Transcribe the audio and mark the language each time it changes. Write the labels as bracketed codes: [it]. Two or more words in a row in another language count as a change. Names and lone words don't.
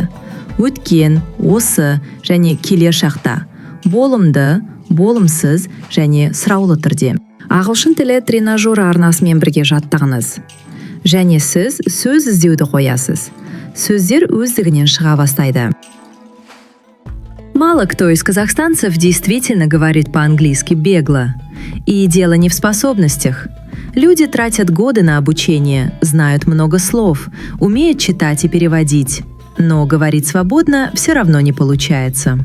[kk] Өткен, осы және келер шақта. Болымды, болымсыз және сұраулы түрде. Ағылшын тілі тренажері арнасымен бірге жаттығыңыз. Және сіз сөз іздеуді қоясыз. Сөздер өздігінен шыға бастайды. [ru] Мало кто из казахстанцев действительно говорит по-английски бегло. И дело не в способностях. Люди тратят годы на обучение, знают много слов, умеют читать и переводить. Но говорить свободно все равно не получается.